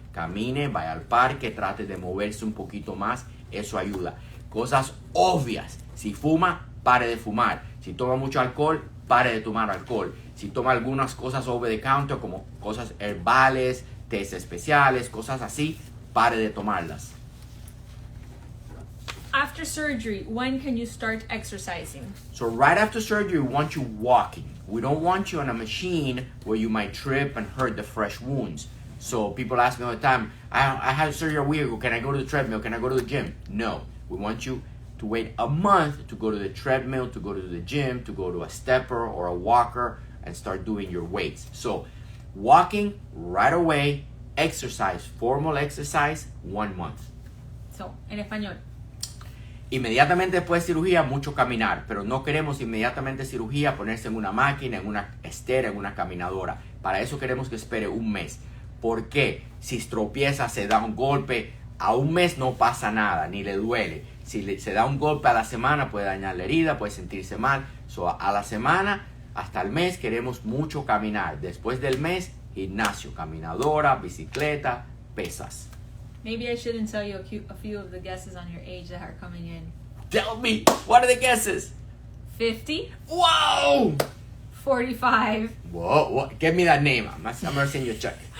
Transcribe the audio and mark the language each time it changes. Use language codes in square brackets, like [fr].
[es] Camine, vaya al parque, trate de moverse un poquito más. Eso ayuda. Cosas obvias. Si fuma, pare de fumar. Si toma mucho alcohol, pare de tomar alcohol. Si toma algunas cosas [en] over the counter, [es] como cosas herbales, tés especiales, cosas así, pare de tomarlas. [en] After surgery, when can you start exercising? So right after surgery, we want you walking. We don't want you on a machine where you might trip and hurt the fresh wounds. So people ask me all the time, I had surgery a week ago, can I go to the treadmill? Can I go to the gym? No. We want you to wait a month to go to the treadmill, to go to the gym, to go to a stepper or a walker and start doing your weights. So walking right away, exercise, formal exercise, 1 month. [es] So, en español. Inmediatamente después de cirugía, mucho caminar, pero no queremos inmediatamente cirugía ponerse en una máquina, en una estera, en una caminadora. Para eso queremos que espere 1 mes. ¿Por qué? Si tropieza, se da un golpe, a 1 mes no pasa nada, ni le duele. Si se da un golpe a la semana, puede dañar la herida, puede sentirse mal. So, a la semana, hasta el mes, queremos mucho caminar. Después del mes, gimnasio, caminadora, bicicleta, pesas. [en] Maybe I shouldn't tell you a few of the guesses on your age that are coming in. Tell me, what are the guesses? 50. Wow! 45. Whoa, give me that name. I'm gonna send you a check.